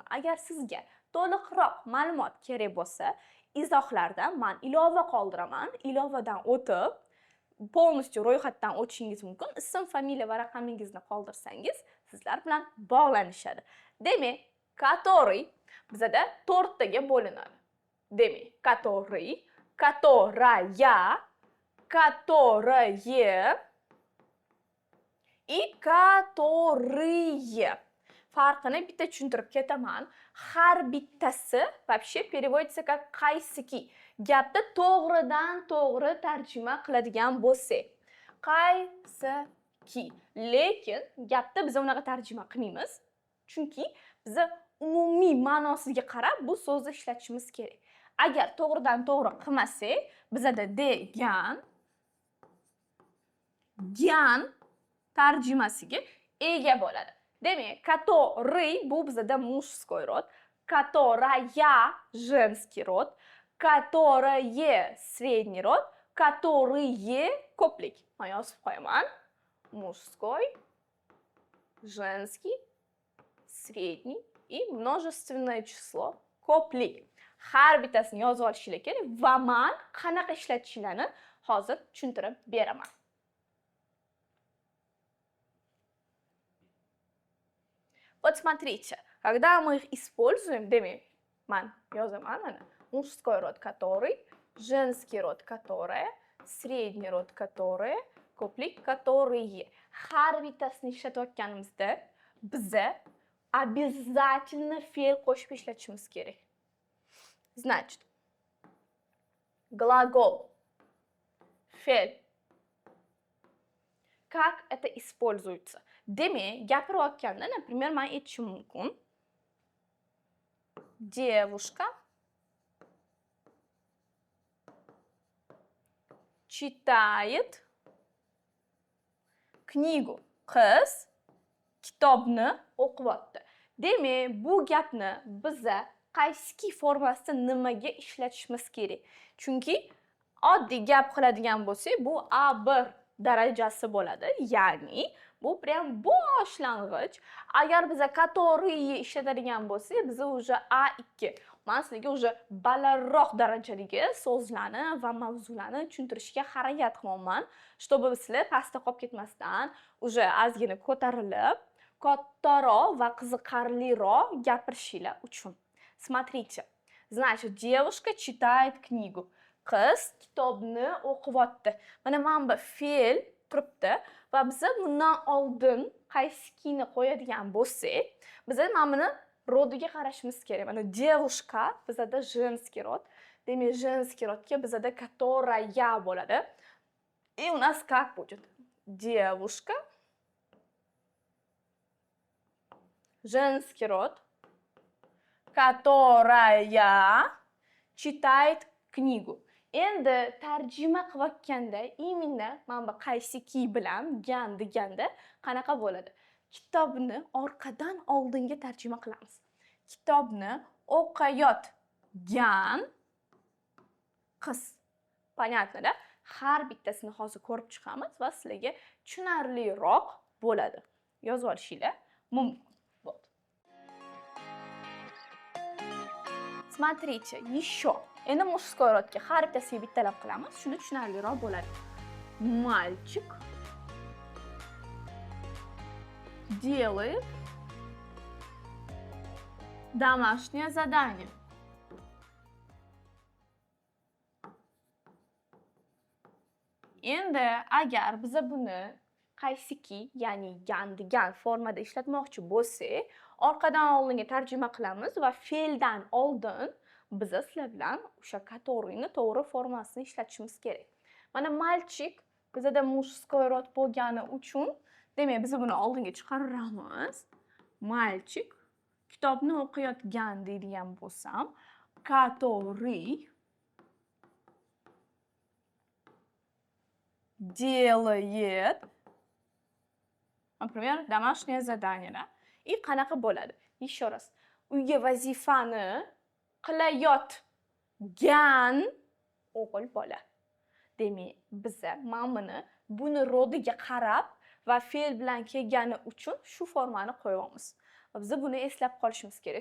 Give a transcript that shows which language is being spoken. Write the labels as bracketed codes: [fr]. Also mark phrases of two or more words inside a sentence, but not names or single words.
[uz] Agar sizga to'liqroq ma'lumot kerak bo'lsa, izohlarda men ilova qoldiraman. Ilovadan o'tib polностью ro'yxatdan o'tishingiz mumkin. Ism, familiya va raqamingizni qoldirsangiz, sizlar bilan bog'lanishadi. Demak, который bizada 4 taga bo'linadi. Demak, [ru] который, которая, которые и которые. [uz] Farqini bitta tushuntirib ketaman. Har bittasi [ru] вообще переводится как [uz] qaysiki. Gapni to'g'ridan to'g'ri tarjima qiladigan bo'lsak, qaysiki. Lekin gapni biz unaqa tarjima qilmaymiz. Chunki biz umumiy ma'nosiga qarab bu so'zni ishlatishimiz kerak. Agar to'g'ridan to'g'ri qilmasak, bizda degan tarjimasiga ega bo'ladi. [ru] Demak, который [uz] bu bizda [ru] мужской род, которая женский род, которые средний род, которые ko'plik. [uz] Men yozib qo'yaman. [ru] Мужской, женский, средний и множественное число ko'plik. [uz] Har bittasini yozib olishingiz kerak va men qanaqa ishlatishlarini hozir tushuntirib beraman. [ru] Вот смотрите, когда мы их используем, [uz] demak, man yozaman mana, [ru] мужской род который, женский род которая, средний род которая, ko'plik которые. [uz] Har bittasini ishlatayotganimizda biza обязательно fe'l qo'shib ishlatishimiz kerak. [ru] Значит, глагол, fe'l. Как это используется? [uz] Demak, gapirayotganda, например, men aytishim mumkin. [ru] Девушка читает knigu. [uz] Qiz kitobni o'qiyapti. Demak, bu gapni biza qaysiki formasida nimaga ishlatishimiz kerak? Chunki oddiy gap qiladigan bo'lsak, bu A1 darajasi bo'ladi. Ya'ni bu prям boshlang'ich. Agar biz который ishlatadigan bo'lsak, biz уже A2. Men sizlarga уже balandroq darajadagi so'zlarni va mavzularni tushuntirishga harakat qilaman, чтобы sizlar pastda qolib ketmasdan, уже ozgina ko'tarilib, kattaroq va qiziqarliroq gapirishinglar uchun. [ru] Смотрите. Значит, девушка читает книгу. [uz] Qiz kitobni o'qiyapti. Mana bu fe'l turibdi va biz bundan oldin qaysikini qo'yadigan bo'lsak, biz mana buni rodiga qarashimiz kerak. Mana девушка bizda [ru] женский род. [uz] Demak, [ru] женский родga [uz] bizda которая bo'ladi. [ru] И у нас как будет? Девушка, женский род, которая читает книгу. [uz] Endi tarjima qilayotganda именно mana bu qaysiki bilan gan deganda qanaqa bo'ladi? Kitobni orqadan oldinga tarjima qilamiz. Kitobni o'qiyotgan qiz. [ru] Понятно-da? [uz] Har bittasini hozir ko'rib chiqamiz va sizlarga tushunarliroq bo'ladi. Yozib olishinglar mumkin. [ru] Вот. Смотрите, еще. [uz] Endi [ru] мужской родga [uz] har bittasiga bittalab qilamiz, shunda tushunarliroq bo'ladi. [ru] Мальчик делает домашнее задание. [uz] Endi agar biz buni qaysiki, ya'ni gan degan formada ishlatmoqchi bo'lsak, orqadan oldinga tarjima qilamiz va fe'ldan oldin biza sizlar bilan o'sha которыйni to'g'ri formasini ishlatishimiz kerak. Mana мальчик bizada [ru] мужской род [uz] bo'lgani uchun, demak biz buni oldinga chiqaramiz. Мальчик kitobni o'qiyotgan deydigan bo'lsam, [ru] который делает, например, домашнее задание. [uz] И qanaqa bo'ladi? [ru] Еще раз. [uz] Uyga vazifani qilayotgan o'g'il bola. Demak, biza mana buni rodiga qarab va fe'l bilan kelgani uchun shu formani qo'yamiz. Biz buni eslab qolishimiz kerak.